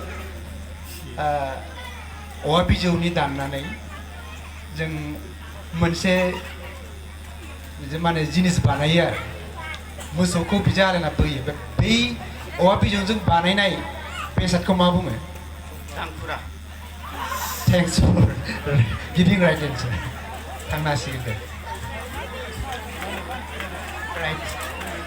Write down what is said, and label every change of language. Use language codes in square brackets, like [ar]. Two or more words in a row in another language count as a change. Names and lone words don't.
[brx] औवा बिजौनि दाननानै जों मोनसे माने जिनिस बानायो आरो मोसौखौ बिजा आलायना बोयो बै औवा बिजौजों बानायनाय बेसादखौ मा बुङो Tangpura [en] Thanks for giving right answer. [brx] थांनो हासिगोन दे राइट